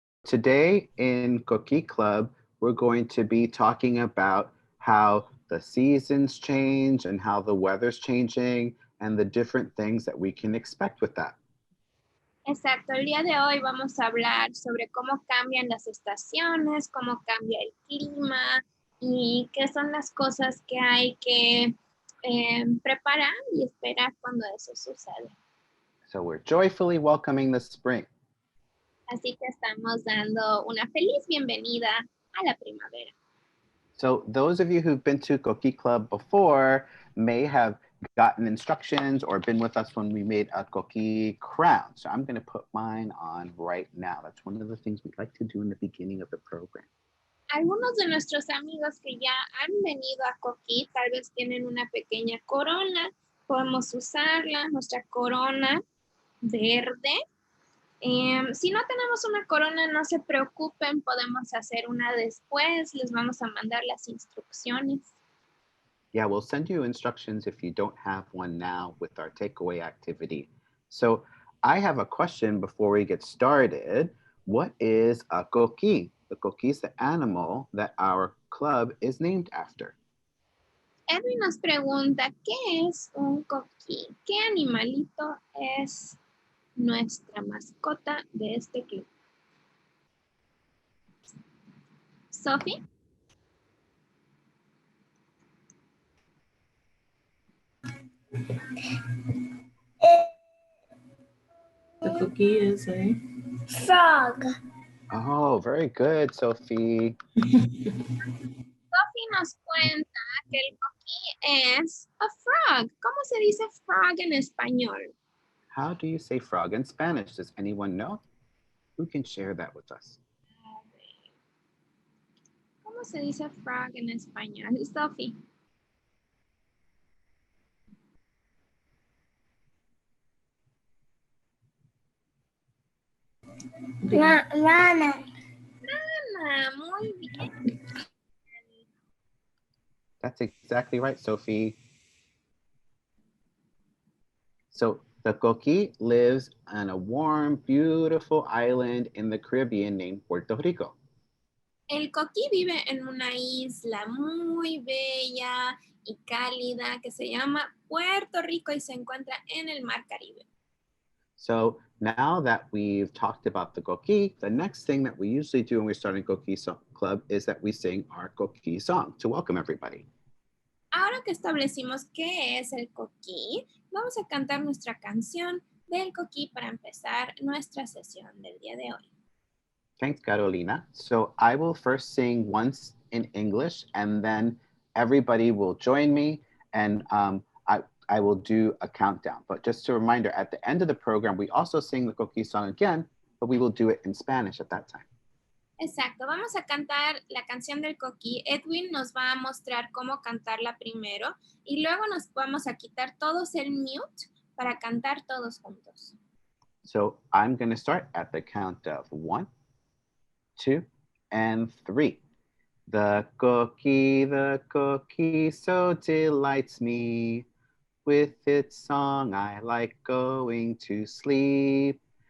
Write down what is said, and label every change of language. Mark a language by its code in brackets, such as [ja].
[en] today in Coquí Club, we're going to be talking about how the seasons change and how the weather's changing and the different things that we can expect with that. [es] Exacto, el día de hoy vamos a hablar sobre cómo cambian las estaciones, cómo cambia el clima y qué son las cosas que hay que preparar y esperar cuando eso sucede. [en] So we're joyfully welcoming the spring. [es] Así que estamos dando una feliz bienvenida a la primavera. [en] So those of you who've been to Coquí Club before may have gotten instructions or been with us when we made a Coquí crown. So I'm going to put mine on right now. That's one of the things we like to do in the beginning of the program. [es] Algunos de nuestros amigos que ya han venido a Coquí tal vez tienen una pequeña corona. Podemos usarla, nuestra corona verde. Si no tenemos una corona, no se preocupen, podemos hacer una después. Les vamos a mandar las instrucciones. [en] Yeah, we'll send you instructions if you don't have one now with our takeaway activity. So I have a question before we get started. What is a coquí? The coquí is the animal that our club is named after. [es] Edwin nos pregunta, ¿qué es un coquí? ¿Qué animalito es nuestra mascota de este club? [en] Sophie? The cookie is a frog. Oh, very good, Sophie. [es] Sophie nos cuenta que el coquí es [en] a frog. [es] ¿Cómo se dice frog en español? [en] How do you say frog in Spanish? Does anyone know? Who can share that with us? [es] ¿Cómo se dice frog en español? Sophie. Rana. Rana, muy bien. [en] That's exactly right, Sophie. So the coquí lives on a warm, beautiful island in the Caribbean named Puerto Rico. [es] El coquí vive en una isla muy bella y cálida que se llama Puerto Rico y se encuentra en el Mar Caribe. [en] So now that we've talked about the coquí, the next thing that we usually do when we start a Coquí Club is that we sing our coquí song to welcome everybody. [es] Ahora que establecimos qué es el coquí, vamos a cantar nuestra canción del coquí para empezar nuestra sesión del día de hoy. [en] Thanks, Carolina. So I will first sing once in English and then everybody will join me and I will do a countdown. But just a reminder, at the end of the program, we also sing the Coquí song again, but we will do it in Spanish at that time. [es] Exacto, vamos a cantar la canción del coquí. Edwin nos va a mostrar cómo cantarla primero y luego nos vamos a quitar todos el mute para cantar todos juntos. [en] So I'm going to start at the count of 1, 2, and 3. The coquí so delights me. With its song I like going to sleep.